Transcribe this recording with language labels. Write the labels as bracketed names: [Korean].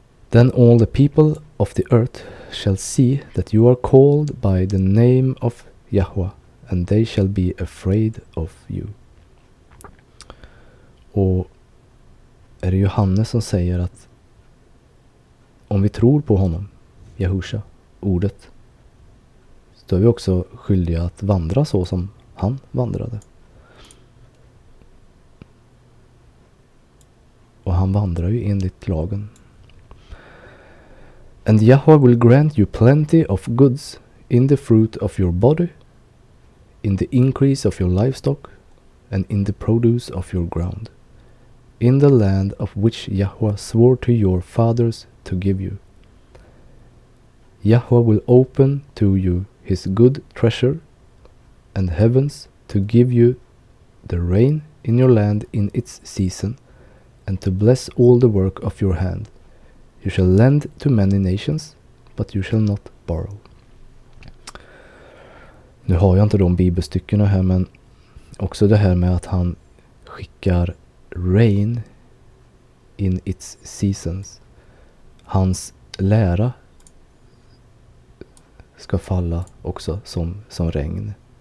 [English] Then all the people of the earth shall see that you are called by the name of Yahweh, and they shall be afraid of you. [Swedish] Och är det Johannes som säger att om vi tror på honom, Jehusha, ordet, så är vi också skyldiga att vandra så som han vandrade. Och han vandrar ju enligt lagen. [English] And Yahweh will grant you plenty of goods in the fruit of your body, in the increase of your livestock, and in the produce of your ground, in the land of which Yahweh swore to your fathers to give you. Yahweh will open to you his good treasure and heavens to give you the rain in your land in its season, and to bless all the work of your hand. You shall lend to many nations, but you shall not borrow. [Swedish] Nu har jag inte de bibelstyckena här, men också det här med att han skickar [English] rain in its seasons. [Swedish] Hans lära ska falla också som regn.